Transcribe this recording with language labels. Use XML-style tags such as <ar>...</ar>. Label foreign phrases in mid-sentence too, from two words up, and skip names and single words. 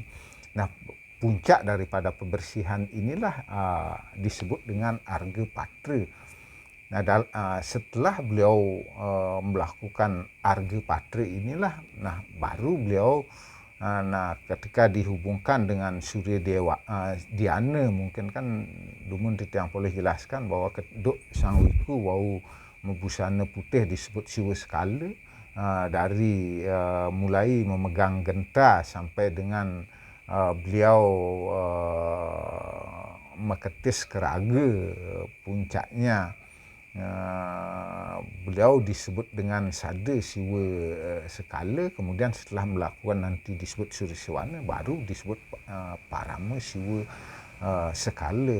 <id>Nah, puncak daripada pembersihan inilah disebut dengan Arga Patri. Nah, setelah beliau melakukan Arga Patri inilah, baru beliau ketika dihubungkan dengan Surya Dewa Diana, mungkin kan dumun yang boleh jelaskan bahwa keduk Sang Wiku wau membusana putih disebut siwa skala, dari mulai memegang genta sampai dengan beliau meketis keraga puncaknya. beliau disebut dengan Sada Siwa Sekala, kemudian setelah melakukan nanti disebut Surya Sewana, baru disebut Parama Siwa Sekala.</id>